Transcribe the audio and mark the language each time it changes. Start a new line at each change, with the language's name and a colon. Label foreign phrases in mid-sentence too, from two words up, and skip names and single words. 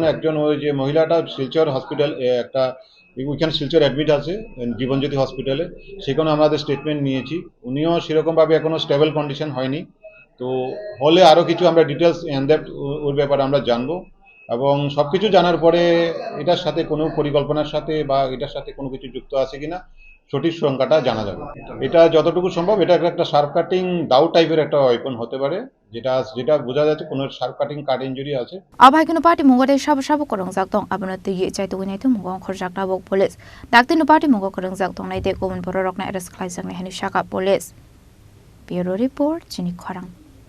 Bangla: একজন ওই যে মহিলাটা শিলচর হসপিটাল একটা ওইখানে শিলচর অ্যাডমিট আছে জীবনজ্যোতি হসপিটালে সেখানে আমাদের স্টেটমেন্ট নিয়েছি উনিও সেরকমভাবে এখনো
English: stable condition
Bangla: হয়নি তো হলে আরও কিছু আমরা ডিটেলস ওর ব্যাপারে আমরা জানবো এবং সব কিছু জানার পরে এটার সাথে কোনো পরিকল্পনার সাথে বা এটার সাথে কোনো কিছু যুক্ত আছে কিনা সঠিক সংখ্যাটা জানা যাবে এটা যতটুকু সম্ভব এটা একটা
English: sharp cutting
Bangla: দাউ টাইপের একটা ওয়েপন হতে পারে যেটা বোঝা যাচ্ছে কোনো
English: sharp cutting cut injury
Bangla: আছে
Kok Borok: আবাই কোনো পার্টি মুগদে সাবু করংজাক দং আবনতে চাইতো নাইতে মুগং খরজাক নাবক পুলিস ডাকতিনো পার্টি মুগ করংজাক দং নাইতে গুবुन बर रकना एरेस्ट खालायजांनाय हानि साका पुलिस ब्यूरो रिपोर्ट चिनि खरां।